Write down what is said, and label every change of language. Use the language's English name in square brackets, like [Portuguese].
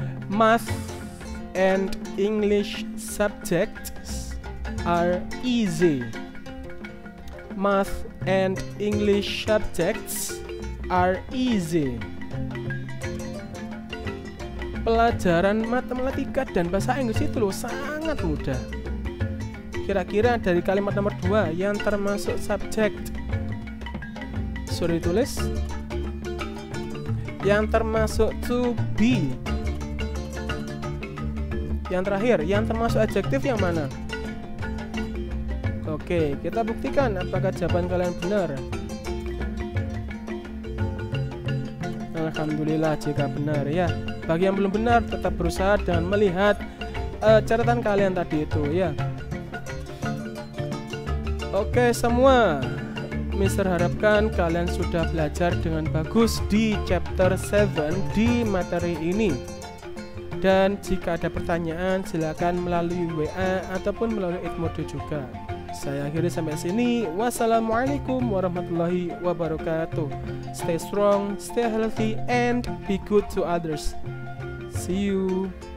[English] Math and English subjects are easy. Math and English subjects are easy. [Indonesian] Pelajaran matematika dan bahasa Inggris itu loh sangat mudah. Kira-kira dari kalimat nomor 2 yang termasuk subjek sudah ditulis? Yang termasuk to be Yang terakhir, yang termasuk adjektif yang mana? Oke, kita buktikan apakah jawaban kalian benar. Alhamdulillah jika benar ya. Bagi yang belum benar, tetap berusaha dan melihat catatan kalian tadi itu ya. Oke semua, Mister harapkan kalian sudah belajar dengan bagus di chapter 7 di materi ini. Dan jika ada pertanyaan silakan melalui WA ataupun melalui Edmodo juga. Saya akhiri sampai sini. [Arabic] Wassalamualaikum warahmatullahi wabarakatuh. [English] Stay strong, stay healthy, and be good to others. See you.